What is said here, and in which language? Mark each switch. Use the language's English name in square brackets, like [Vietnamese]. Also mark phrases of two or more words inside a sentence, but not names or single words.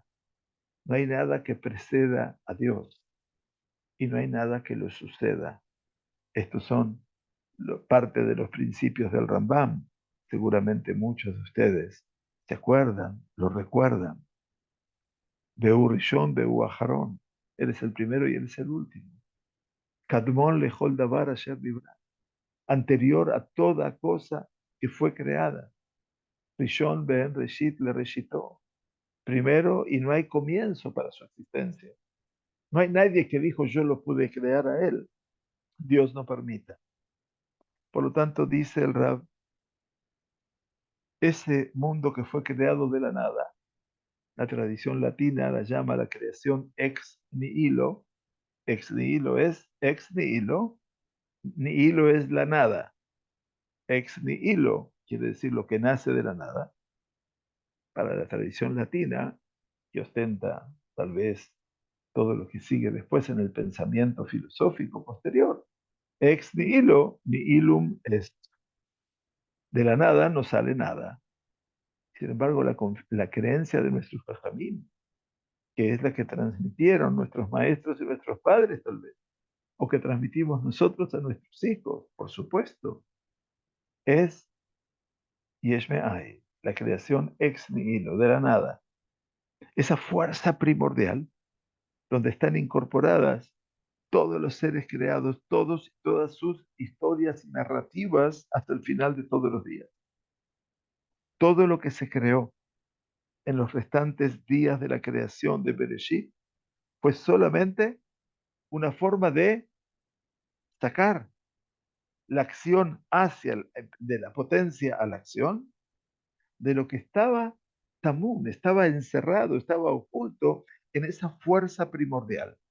[Spanish] No hay nada que preceda a Dios y no hay nada que lo suceda. Estos son parte de los principios del Rambam. Seguramente muchos de ustedes se acuerdan, lo recuerdan. [Hebrew] והוא ראשון, והוא אחרון. [Spanish] Él es el primero y él es el último. [Hebrew] קדמון לכל דבר אשר נברא. [Spanish] Anterior a toda cosa que fue creada. [Hebrew] ראשון אין ראשית לראשיתו. [Spanish] Primero y no hay comienzo para su existencia. No hay nadie que dijo yo lo pude crear a él. Dios no permita. Por lo tanto, dice el Rab, ese mundo que fue creado de la nada, la tradición latina la llama la creación [Latin] ex nihilo. Ex nihilo [Spanish] es [Latin] ex nihilo. [Spanish] Nihilo es la nada. [Latin] Ex nihilo [Spanish] quiere decir lo que nace de la nada. Para la tradición latina, que ostenta tal vez todo lo que sigue después en el pensamiento filosófico posterior. [Latin] Ex nihilo, nihilum est. [Spanish] De la nada no sale nada. Sin embargo, la creencia de nuestros jajamim, que es la que transmitieron nuestros maestros y nuestros padres tal vez, o que transmitimos nosotros a nuestros hijos, por supuesto, es [Hebrew] יש מאין, [Spanish] la creación [Latin] ex nihilo, [Spanish] de la nada. Esa fuerza primordial donde están incorporadas todos los seres creados, todos y todas sus historias y narrativas hasta el final de todos los días. Todo lo que se creó en los restantes días de la creación de Bereshit fue solamente una forma de sacar la acción de la potencia a la acción, de lo que estaba tamún, estaba encerrado, estaba oculto en esa fuerza primordial.